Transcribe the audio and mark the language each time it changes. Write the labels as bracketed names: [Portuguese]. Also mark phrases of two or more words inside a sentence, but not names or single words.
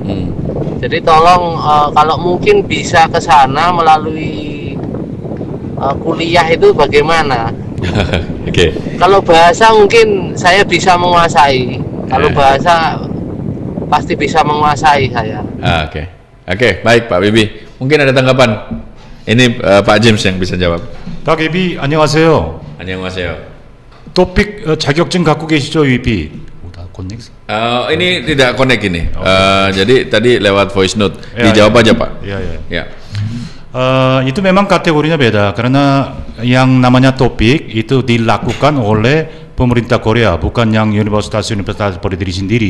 [Indonesian] Jadi tolong kalau mungkin bisa ke sana melalui kuliah itu bagaimana? Oke. Kalau bahasa mungkin saya bisa menguasai. Kalau bahasa pasti bisa menguasai saya. Oke, baik Pak Bibi. Mungkin ada tanggapan. Ini Pak James yang bisa jawab. Pak Bibi, [Korean] 안녕하세요. 안녕하세요. 토픽 자격증 갖고 계시죠, 위비? [Indonesian] Ini tidak connect ini. Jadi tadi lewat [English] voice note. [Indonesian] Dijawab aja Pak. Ya. Itu memang kategorinya beda karena yang namanya topik itu dilakukan oleh pemerintah Korea, bukan yang universitas berdiri sendiri.